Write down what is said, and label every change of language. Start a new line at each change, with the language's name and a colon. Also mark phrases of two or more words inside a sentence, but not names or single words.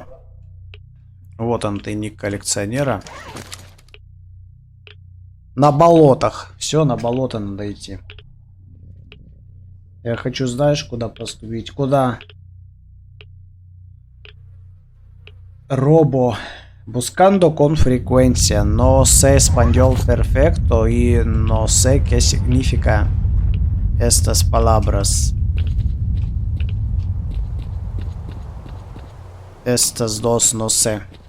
Russian: Вот он, тайник коллекционера. На болотах. Все, на болото надо идти. Я хочу, знаешь, куда поступить? Куда? Робо.
Spanish: Buscando con frecuencia. No sé español perfecto y no sé qué significa estas palabras. Estas dos no sé.